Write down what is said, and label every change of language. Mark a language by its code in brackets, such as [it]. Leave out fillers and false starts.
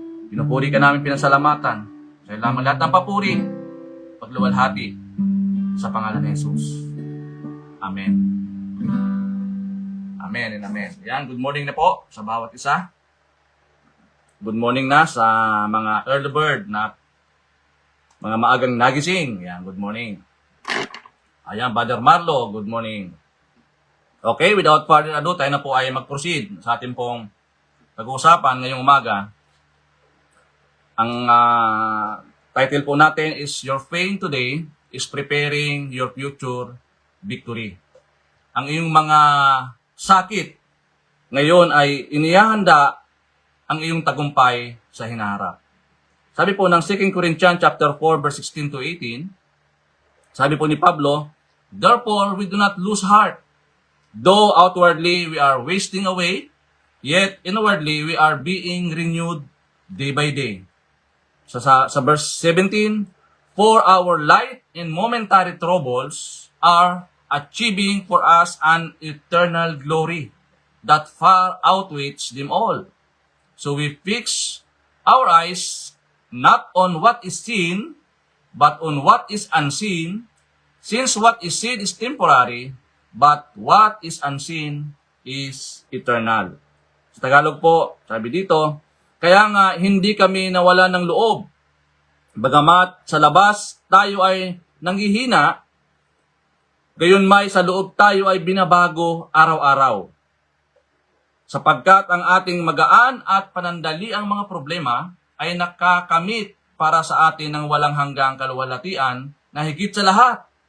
[tl] Pinupuri ka namin, pinasalamatan. Sa lamang lahat ng papuri, pagluwalhati sa pangalan ni Jesus. Amen. Amen and amen. Yan, good morning na po sa bawat isa. Good morning na sa mga early bird na mga maagang nagising. [en] Yan, good morning. [tl] Ayan, Brother Marlo, good morning. Okay, without further ado, tayo na po ay mag-proceed sa ating pong pag-uusapan ngayong umaga. Ang title po natin is [en] Your Pain Today is Preparing Your Future Victory. [tl] Ang iyong mga sakit ngayon ay inihahanda ang iyong tagumpay sa hinaharap. Sabi po ng [en] 2 Corinthians chapter 4 verse 16 to 18, [tl] sabi po ni Pablo, [en] therefore we do not lose heart. Though outwardly we are wasting away, yet inwardly we are being renewed day by day. So sa verse 17, for our light and momentary troubles are achieving for us an eternal glory that far outweighs them all. So we fix our eyes not on what is seen, but on what is unseen, since what is seen is temporary, but what is unseen is eternal. [tl] Sa Tagalog po, sabi dito, kaya nga hindi kami nawala ng loob. Bagamat sa labas tayo ay nanghihina, gayon may sa loob tayo ay binabago araw-araw. Sapagkat ang ating magaan at panandaliang mga problema ay nakakamit para sa atin ng walang hanggang kaluwalhatian na higit sa lahat.